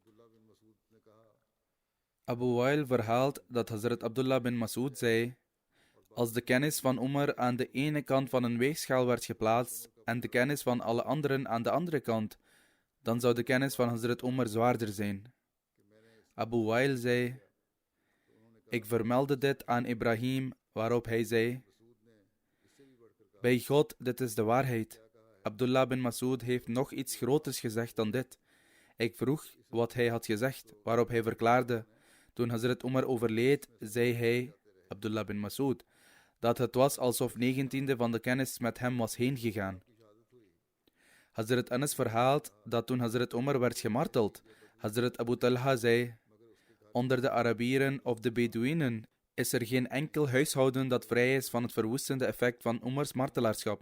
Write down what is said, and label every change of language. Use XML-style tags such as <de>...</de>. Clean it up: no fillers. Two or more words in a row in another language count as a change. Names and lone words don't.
<nl>Abu Wail verhaalt dat Hazrat Abdullah bin Mas'ud zei: als de kennis van Umar aan de ene kant van een weegschaal werd geplaatst en de kennis van alle anderen aan de andere kant, dan zou de kennis van Hazrat Umar zwaarder zijn. Abu Wail zei: ik vermeldde dit aan Ibrahim, waarop hij zei: bij God, dit is de waarheid. Abdullah bin Mas'ud heeft nog iets groters gezegd dan dit. Ik vroeg wat hij had gezegd, waarop hij verklaarde: toen Hazrat Umar overleed, zei hij, Abdullah bin Mas'ud, dat het was alsof 19e van de kennis met hem was heen gegaan. Hazrat Anas verhaalt dat toen Hazrat Umar werd gemarteld, Hazrat Abu Talha zei: onder de Arabieren of de Bedouinen is er geen enkel huishouden dat vrij is van het verwoestende effect van Umars martelaarschap.</nl>